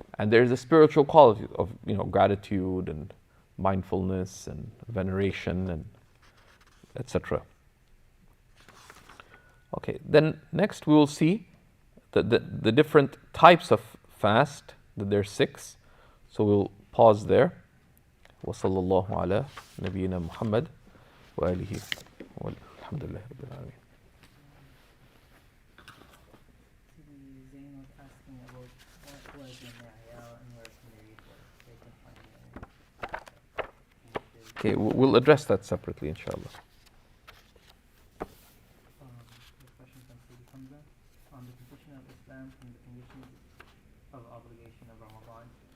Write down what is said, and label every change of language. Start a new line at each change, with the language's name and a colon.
English: And there's a spiritual quality of gratitude and mindfulness and veneration and etc. Okay, then next we will see the different types of fast, that there's 6. So we'll pause there.
Arabic: وصلى الله على نبينا محمد وآله والحمد لله رب العالمين.
English: Zain was asking about what was the Ma'ayal and where can they read what they can find it. Okay, we'll address that separately, inshallah. The question from Sidi Hamza on the position of Islam from the conditions of obligation of Ramadan.